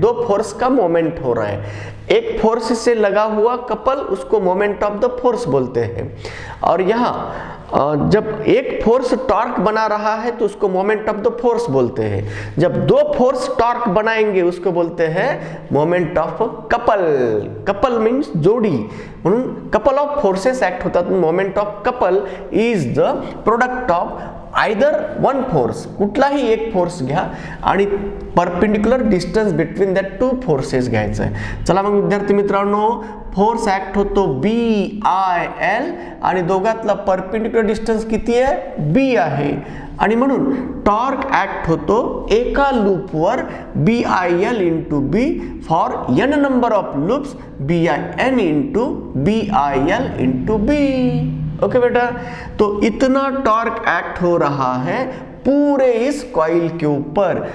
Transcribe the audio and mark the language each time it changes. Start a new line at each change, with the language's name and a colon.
Hindi: दो फोर्स का मोमेंट हो रहा है, एक फोर्स से लगा हुआ कपल, उसको मोमेंट ऑफ द फोर्स बोलते हैं. और यहाँ जब एक फोर्स टॉर्क बना रहा है तो उसको मोमेंट ऑफ द फोर्स बोलते हैं. जब दो फोर्स टॉर्क बनाएंगे उसको बोलते हैं moment of couple.
Marathi: Couple means जोडी, म्हणून कपल ऑफ फोर्सेस ऍक्ट होतात.
English: moment of couple is the product of either one force,
Marathi: कुठलाही एक फोर्स घ्या आणि perpendicular distance
English: between that two forces
Marathi: घ्यायचं आहे. चला मग विद्यार्थी मित्रांनो, फोर्स ऍक्ट होतो BIL आणि दोघातला परपेंडिक्युलर डिस्टन्स किती आहे? B आहे. आणि म्हणून टॉर्क ऍक्ट होतो एका लूपवर BIL into B for n number of loops BIN into BIL into B.
Hindi: Okay बेटा, तो इतना टॉर्क एक्ट हो रहा है पूरे इस कॉइल के ऊपर.